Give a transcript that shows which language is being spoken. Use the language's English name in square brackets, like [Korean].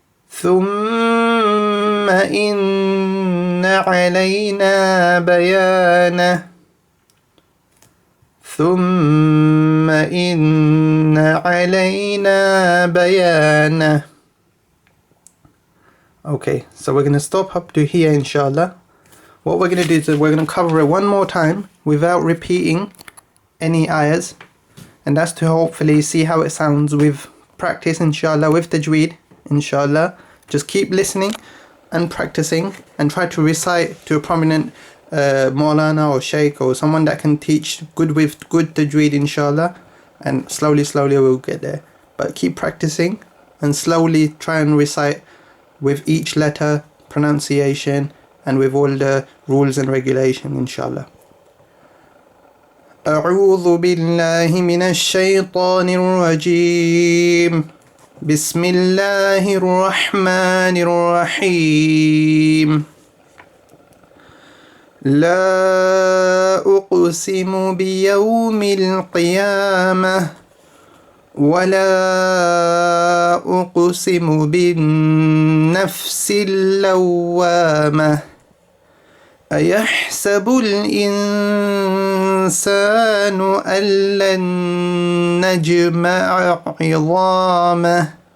[Arabic] ثم إن علينا بيانه ثم إن علينا بيانه. [English] Okay, so we're going to stop up to here inshallah. What we're going to do is we're going to cover it one more time without repeating any ayahs, and that's to hopefully see how it sounds with practice inshallah, with tajweed inshallah. Just keep listening and practicing and try to recite to a prominent Maulana or Shaykh or someone that can teach good with good tajweed inshallah, and slowly we'll get there. But keep practicing and slowly try and recite with each letter, pronunciation, and with all the rules and regulation inshallah. [Arabic] أعوذ بالله من الشيطان الرجيم بسم الله الرحمن الرحيم لا أقسم بيوم القيامة ولا أقسم بالنفس اللوامة أيحسب الإنسان أن لن نجمع عظامه